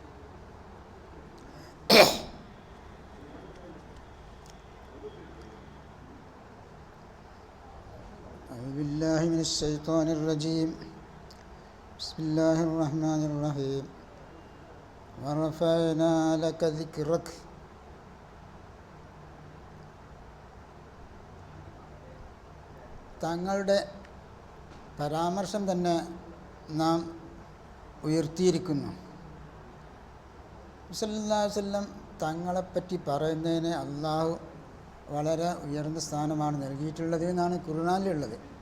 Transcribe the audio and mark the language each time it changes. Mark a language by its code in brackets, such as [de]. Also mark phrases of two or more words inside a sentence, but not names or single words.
[ar] أعوذ بالله من الشيطان الرجيم. بسم الله الرحمن الرحيم. ورفعنا لك ذكرك. [ml] തങ്ങളുടെ പരാമർശം തന്നെ നാം ഉയർത്തിയിരിക്കുന്നു. [ar] صلى الله عليه وسلم [ml] തങ്ങളെപ്പറ്റി പറയുന്നതിന് അള്ളാഹു വളരെ ഉയർന്ന സ്ഥാനമാണ് നൽകിയിട്ടുള്ളത് എന്നാണ് ഖുർആനിലുള്ളത്.